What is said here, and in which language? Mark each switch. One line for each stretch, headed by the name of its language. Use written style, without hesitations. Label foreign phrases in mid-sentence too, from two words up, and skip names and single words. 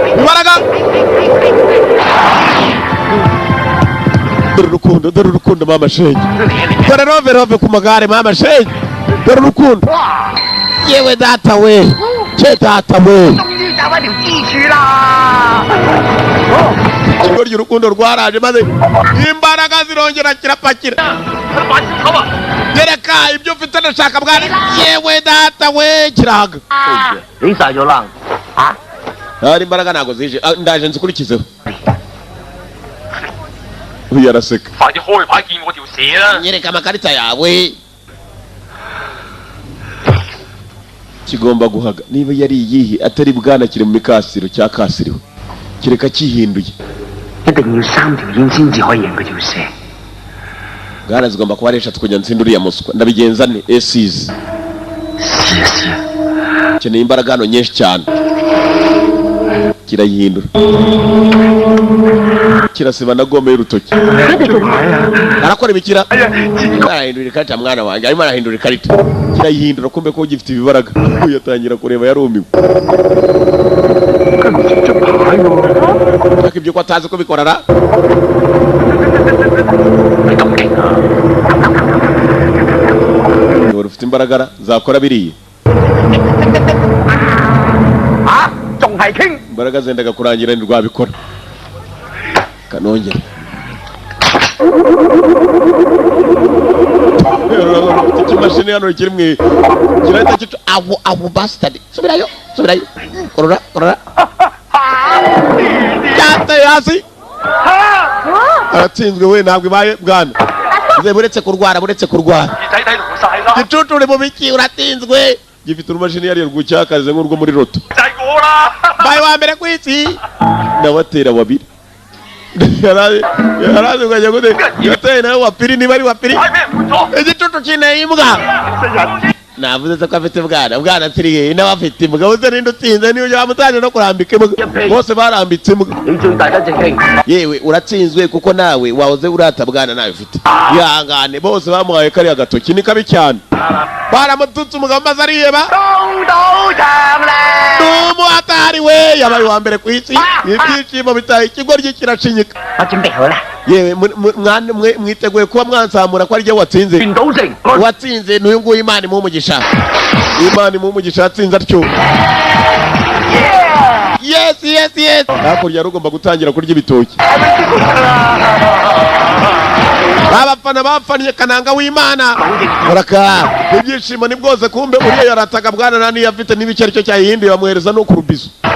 Kinyarwanda: dore urukundo mama shenge dore rove ku magare mama shenge dore urukundo yewe data we cye data we
Cantonese: 終於找一條支柱啦！
Kinyarwanda: ikigo ry'urukundo rwaraje maze imbaraga zirongera kirapakira
Cantonese: 玩小丑啊！
Kinyarwanda: yereka ibyo ufite ndashaka bwana yewe data we kiraga
Cantonese: 你晒咗啦嚇！
Kinyarwanda: hari imbaraga ntago zije ndaje nzikurikizeho uyu araseka
Cantonese: 快啲開牌見我條蛇啦！
Kinyarwanda: nyereka amakarita yawe kigomba guhaga niba yari iyihe atari bwana kiri mu mikasiro cya kasiriwe kireka kihinduye
Cantonese: 一定要3條煙先至可以贏嗰條蛇。
Kinyarwanda: bwana zigomba kuba ari eshatu kugira ngo nsinde uriya muswa ndabigenza ne esizi
Cantonese: 試一試。
Kinyarwanda: keneye imbaraga hano nyinshi cyane kirayihindura kirasiba na gome y'urutoki arakora ibikira arahindura ikarita mwana wanjye arimo arahindura ikarita kirayihindura kumbe ko gifite ibibaraga yatangira kureba yarumiwe ariko ibyo ko atazi ko bikorara
Cantonese: 你咁勁啊！
Kinyarwanda: niba ufite imbaraga zakora biriya
Cantonese: 嚇，仲係傾？
Kinyarwanda: imbaraga zendaga kurangira ntirwabikora kanongera ufite ikimashini hano kiri mu kirahita cyica abo bastard subirayo korora cyateye hasi aratsinzwe we ntabwo ibaye bwana buretse kurwara
Cantonese: 耳仔睇到晒啦！
Kinyarwanda: gicucu uri mu biki uratinzwe gifite urumashini yari rwucyakaze nk'urwo muri roto
Cantonese: 就係我啦！
Kinyarwanda: baye wa mbere ku isi ndabatera babiri yarazi ngo ajya gute yateye nawe wapiri niba ari wapiri
Cantonese: 係咩換咗？
Kinyarwanda: igicucu kineye imbwa navuze se ko afite bwana atiriye nawe afite imbwa uze ninde utsinze niyo yamutangira no kurambika imbwa bose barambitse imbwa
Cantonese: 你最大得正傾。
Kinyarwanda: yewe uratsinzwe kuko nawe wahoze urata bwana nawe ufite ihangane bose bamuhaye kariya gatoki ni kabi cyane baramututse umugabo maze ariheba
Cantonese: 公道場咧！
Kinyarwanda: n'umuhatari we yabaye uwa mbere ku isi ibyishimo bitaye ikigoryi kiracinyika
Cantonese: 我準備好啦，
Kinyarwanda: yewe mwiteguye kuba mwansamura ko ari jye watsinze
Cantonese: 全賭城。
Kinyarwanda: watsinze n'uyu nguyu imana imuha umugisha yatsinze atyo yes hakurya rugomba gutangira kurya ibitoki abafana bafanye kananga w'imana muraka ibyishimo ni bwose kumbe uriya yarataga bwana nani afite n'ibicyo aricyo cyayihinduye bamuhereza no ku rubizo